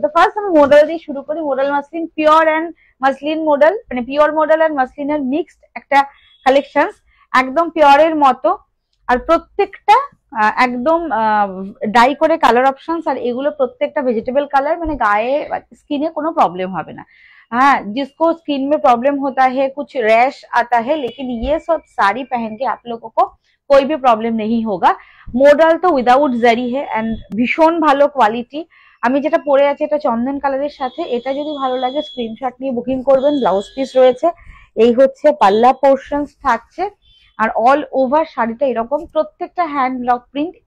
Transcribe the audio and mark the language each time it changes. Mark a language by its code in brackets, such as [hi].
[bn] তো ফার্স্ট আমি মডেল দিয়ে শুরু করি। Model muslin, pure and muslin model, মানে পিওর মডেল অ্যান্ড মাসলিনের মিক্সড একটা কালেকশন, একদম পিওরের মতো। আর প্রত্যেকটা একদম ডাই করে কালার অপশনস, আর এগুলো প্রত্যেকটা ভেজিটেবল কালার, মানে গায়ে স্কিনে কোনো प्रॉब्लम হবে না। [hi] हाँ, जिसको स्किन में प्रॉब्लम होता है, कुछ रैश आता है, लेकिन ये सब साड़ी पहन के आप लोगों को कोई भी प्रॉब्लम नहीं होगा। [bn] মডাল তো উইদাউট জারি হে এন্ড ভীষণ ভালো কোয়ালিটি। আমি যেটা পরে আছি এটা চন্দন কালারের সাথে, এটা যদি ভালো লাগে স্ক্রিনশট নিয়ে বুকিং করবেন। ব্লাউজ পিস রয়েছে, এই হচ্ছে পাল্লা পোর্শনস থাকছে, আর অল ওভার শাড়িটা এরকম, প্রত্যেকটা হ্যান্ড ব্লক প্রিন্ট।